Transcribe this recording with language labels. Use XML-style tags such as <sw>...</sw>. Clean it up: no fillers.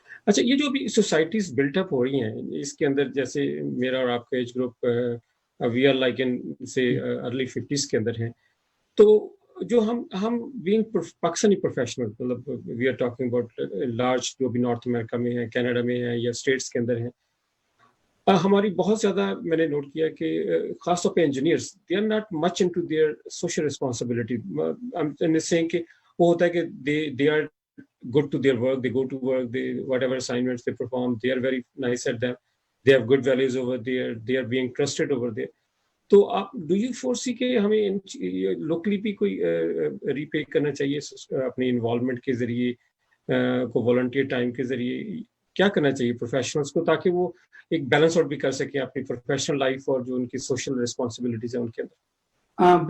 <ur>اچھا, یہ جو ابھی سوسائٹیز بلٹ اپ ہو رہی ہیں اس کے اندر, جیسے میرا اور آپ کا age group</ur> <en>we are like in سے early 50s</en> <ur>کے اندر ہیں, تو جو ہم بینگ پاکستانی پروفیشنل, مطلب</ur> <en>we are talking about large</en> <ur>جو بھی نارتھ امریکہ میں ہے, کینیڈا میں ہے یا اسٹیٹس کے اندر ہیں, ہماری بہت زیادہ میں نے نوٹ کیا کہ خاص طور پہ engineers</ur> <en>They are not much into their social responsibility.</en> <ur>کہ وہ ہوتا ہے کہ</ur> <en>They are good to their work, they go to work, they whatever assignments they perform, they are very nice at them, they have good values over there, they are being trusted over there.</en> <ur>تو آپ</ur> <en>do you foresee</en> <ur>کہ ہمیں locally بھی کوئی ری پے کرنا چاہیے اپنی involvement کے ذریعے, کو والنٹیئر ٹائم کے ذریعے کیا کرنا چاہیے پروفیشنلس کو, تاکہ وہ ایک بیلنس آؤٹ بھی کر سکیں اپنی پروفیشنل لائف اور جو ان کی سوشل ریسپانسبلٹیز ہیں ان کے اندر؟</ur>